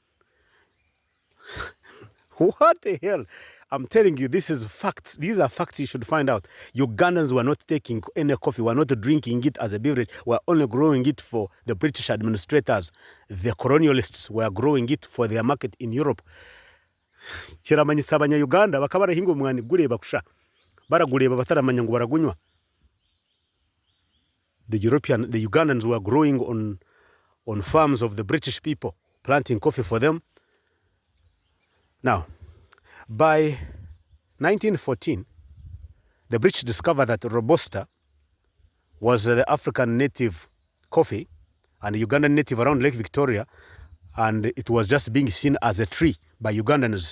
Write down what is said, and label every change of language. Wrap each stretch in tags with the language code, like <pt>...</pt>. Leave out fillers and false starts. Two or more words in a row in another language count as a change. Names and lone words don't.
<en>What the hell? I'm telling you, this is facts. These are facts you should find out. Ugandans were not taking any coffee, were not drinking it as a beverage, were only growing it for the British administrators. The colonialists were growing it for their market in Europe.</en> <nyn>Chiramanyisa abanya-Uganda bakaba barahinga omwani gureba kusha. Baragureba bataramanya ngo baragunywa.</nyn> <en>The Ugandans were growing on farms of the British people, planting coffee for them. Now, by 1914, the British discovered that Robusta was the African native coffee and the Ugandan native around Lake Victoria, and it was just being seen as a tree by Ugandans.</en>